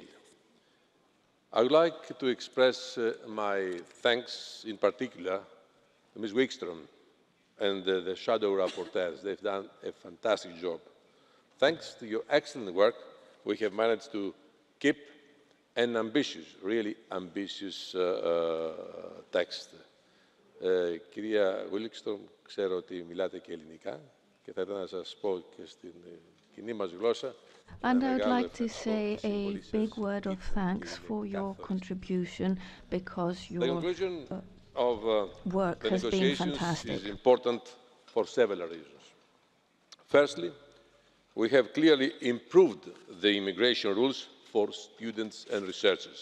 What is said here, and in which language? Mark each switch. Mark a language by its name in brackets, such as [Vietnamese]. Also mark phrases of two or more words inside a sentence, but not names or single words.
[English] I would like to express my thanks in particular to Ms. Wikström and the shadow rapporteurs. They've done a fantastic job. Thanks to your excellent work, we have managed to keep an ambitious, really ambitious text. [Greek] Κυρία Wikström, ξέρω ότι μιλάτε και ελληνικά και θα ήθελα να σας πω και στην κοινή μας γλώσσα. [English] And I would like to say a big word of thanks for your contribution because your work has been fantastic. Is important for several reasons. Firstly, we have clearly improved the immigration rules for students and researchers.